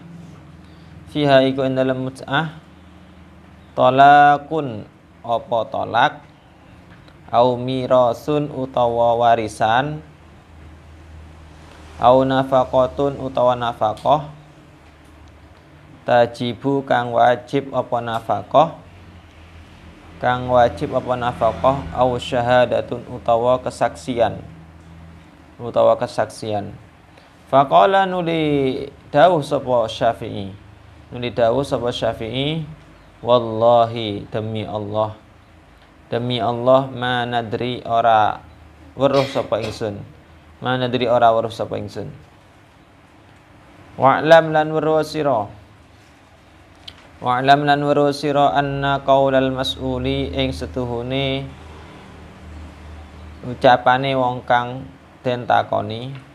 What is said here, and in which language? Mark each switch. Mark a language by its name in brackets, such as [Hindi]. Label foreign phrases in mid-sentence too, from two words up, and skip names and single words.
[Javanese] Fiha iku ing dalam mut'ah talakun apa tolak, [Arabic] أو ميراث [Javanese] utawa warisan, [Arabic] أو نفقة [Javanese] utawa nafaqah, tajibu kang wajib apa nafaqah, [Arabic] أو شهادة [Javanese] utawa kesaksian. Faqala nuli dawuh sapa Syafi'i. Wallahi demi Allah [Arabic] ما ندري [Javanese] ora weruh sapa ingsun. Wa'lam lan weruh sira [Arabic] أن قول المسؤول [Javanese] ing setuhune ucapane wong kang den takoni.